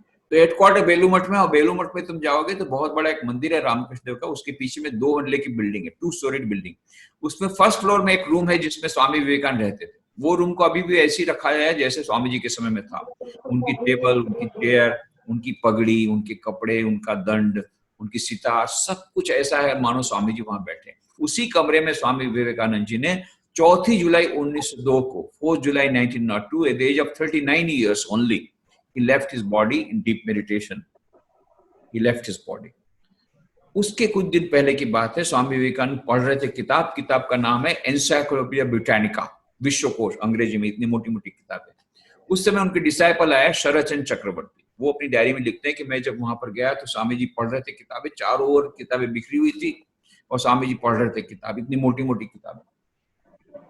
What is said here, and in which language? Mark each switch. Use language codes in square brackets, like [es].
[hi] तो हेडक्वार्टर बेलू मठ में, और बेलू मठ में तुम जाओगे तो बहुत बड़ा एक मंदिर है रामकृष्ण देव का, उसके पीछे में 2 मंजिले की बिल्डिंग है, 2 स्टोरीड बिल्डिंग। उसमें फर्स्ट फ्लोर में एक रूम है जिसमें स्वामी विवेकानंद रहते थे। वो रूम को अभी भी ऐसे ही रखा है जैसे स्वामी जी के समय में था। उनकी टेबल, उनकी चेयर, उनकी पगड़ी, उनके कपड़े, उनका दंड, उनकी सितार, सब कुछ ऐसा है मानो स्वामी जी वहां बैठे। उसी कमरे में स्वामी विवेकानंद जी ने 4 जुलाई 1902 को, 4 जुलाई 1902, [en] at the age of 39 years only, he left his body in deep meditation. He left his body. [hi] उसके कुछ दिन पहले की बात है, स्वामी विवेकानंद पढ़ रहे थे किताब का नाम है एनसाइक्लोपीडिया ब्रिटानिका, विश्वकोश, अंग्रेजी में, इतनी मोटी मोटी किताब है। उस समय उनके डिसाइपल आया शरदचंद्र चक्रवर्ती। वो अपनी डायरी में लिखते हैं कि मैं जब वहां पर गया तो स्वामी जी पढ़ रहे थे किताबें, चारों ओर किताबें बिखरी हुई थी और स्वामी जी पढ़ रहे थे किताब, इतनी मोटी मोटी किताबें।